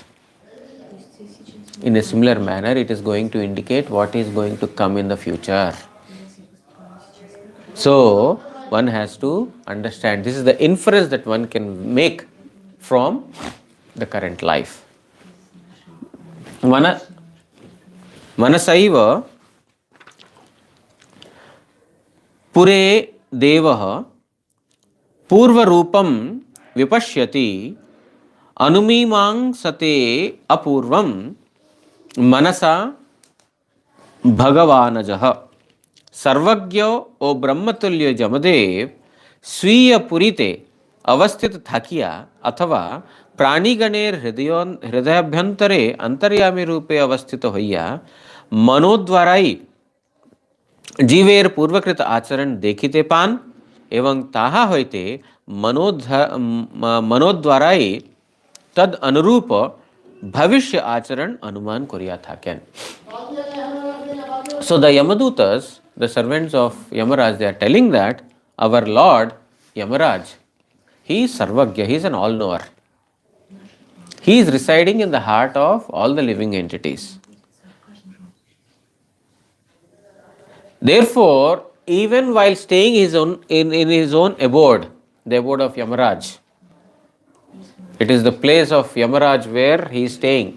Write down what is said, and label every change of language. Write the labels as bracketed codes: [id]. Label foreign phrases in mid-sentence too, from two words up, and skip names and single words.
[en] In a similar manner, it is going to indicate what is going to come in the future. So, one has to understand, this is the inference that one can make from the current life. [sa] Manasaiva पुरे देवः पूर्वरूपं विपश्यति अनुमीमांसते अपूर्वं मनसा भगवानजः सर्वज्ञ [bn] ও ব্রহ্মতুল্য যমদেব স্বীয় পুরীতে অবস্থিত থাকিয়া অথবা প্রাণীগণের হৃদয়াভ্যন্তরে অন্তর্যামী রূপে অবস্থিত হইয়া মনোদ্বারাই জীবের পূর্বকৃত আচরণ দেখিতে পান এবং তাহা হইতে মনোদ্বারাই তদ অনুরূপ ভবিষ্য আচরণ অনুমান করিয়া থাকেন. [en] So the Yamadutas, the servants of Yamaraj, they are telling that our Lord Yamaraj, he is Sarvagya, he is an all-knower. He is residing in the heart of all the living entities. Therefore, even while staying in his own abode, the abode of Yamaraj, it is the place of Yamaraj where he is staying.